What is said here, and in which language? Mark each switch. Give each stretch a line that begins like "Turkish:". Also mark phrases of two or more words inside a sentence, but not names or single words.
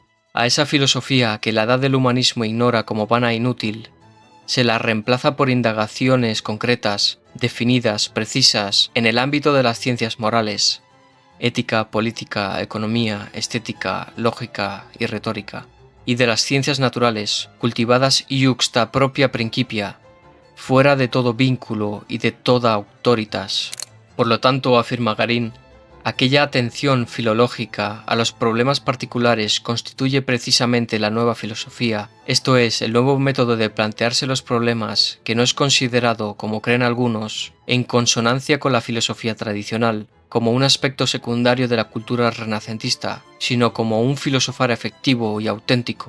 Spanish: A esa filosofía que la edad del humanismo ignora como vana e inútil, se la reemplaza por indagaciones concretas, definidas, precisas, en el ámbito de las ciencias morales, ética, política, economía, estética, lógica y retórica, y de las ciencias naturales, cultivadas
Latin: iuxta propria principia,
Spanish: fuera de todo vínculo y de toda autoritas. Por lo tanto, afirma Garín, aquella atención filológica a los problemas particulares constituye precisamente la nueva filosofía, esto es, el nuevo método de plantearse los problemas que no es considerado, como creen algunos, en consonancia con la filosofía tradicional, como un aspecto secundario de la cultura renacentista, sino como un filosofar efectivo y auténtico.